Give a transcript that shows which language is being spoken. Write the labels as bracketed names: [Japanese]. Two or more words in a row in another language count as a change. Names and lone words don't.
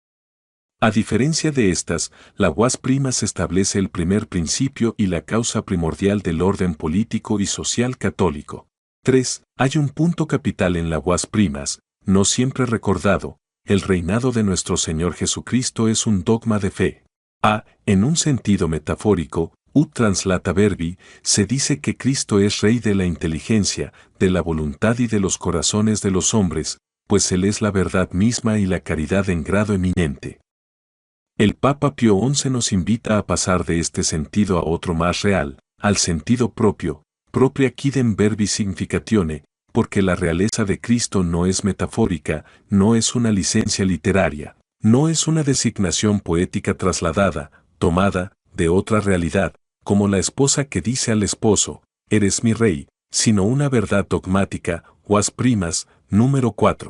[Spanish] A diferencia de estas, la Guas primas establece el primer principio y la causa primordial del orden político y social católico. 3. Hay un punto capital en la Guas primas, no siempre recordado: el reinado de nuestro Señor Jesucristo es un dogma de fe. A. En un sentido metafórico, [Latin] ut translata verbi, [Spanish] se dice que Cristo es Rey de la inteligencia, de la voluntad y de los corazones de los hombres, pues Él es la verdad misma y la caridad en grado eminente. El Papa Pío XI nos invita a pasar de este sentido a otro más real, al sentido propio, [Latin] propria quidem verbi significatione, [Spanish] porque la realeza de Cristo no es metafórica, no es una licencia literaria, no es una designación poética trasladada, tomada, de otra realidad, como la esposa que dice al esposo: eres mi rey, sino una verdad dogmática, Guas primas, número 4.